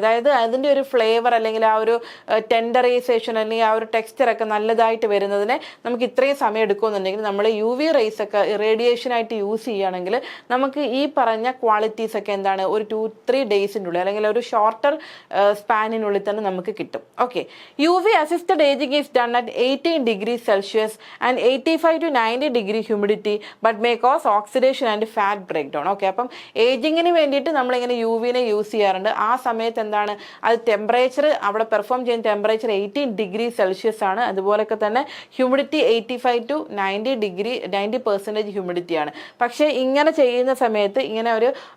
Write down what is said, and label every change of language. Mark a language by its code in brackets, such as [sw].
[ml] അതായത് അതിൻ്റെ ഒരു ഫ്ലേവർ അല്ലെങ്കിൽ ആ ഒരു ടെൻഡറൈസേഷൻ അല്ലെങ്കിൽ ആ ഒരു ടെക്സ്ചറൊക്കെ നല്ലതായിട്ട് വരുന്നതിന് നമുക്ക് ഇത്രയും സമയം എടുക്കുമെന്നുണ്ടെങ്കിൽ നമ്മൾ UV റേസ് ഒക്കെ റേഡിയേഷനായിട്ട് യൂസ് ചെയ്യുകയാണെങ്കിൽ നമുക്ക് ഈ പറഞ്ഞ ക്വാളിറ്റീസ് ഒക്കെ എന്താണ് ഒരു 2-3 ഡേയ്സിൻ്റെ ഉള്ളിൽ അല്ലെങ്കിൽ ഒരു ഷോർട്ടർ സ്പാനിനുള്ളിൽ തന്നെ നമുക്ക് കിട്ടും. [en] Okay, UV assisted ageing is done at 18 degrees Celsius and 85 to 90 degree humidity but may cause oxidation and fat breakdown. [ml] Okay, അപ്പം ഏജിങ്ങിന് വേണ്ടിയിട്ട് നമ്മളിങ്ങനെ UVനെ യൂസ് ചെയ്യാറുണ്ട്. ആ സമയത്ത് എന്താണ്, അത് ടെമ്പറേച്ചർ അവിടെ പെർഫോം ചെയ്യുന്ന ടെമ്പറേച്ചർ 18 degrees Celsius ആണ്. അതുപോലൊക്കെ തന്നെ ഹ്യൂമിഡിറ്റി 85 to 90% ഹ്യൂമിഡിറ്റി ആണ്. പക്ഷേ ഇങ്ങനെ ചെയ്യുന്ന സമയത്ത് ഇങ്ങനെ ഒരു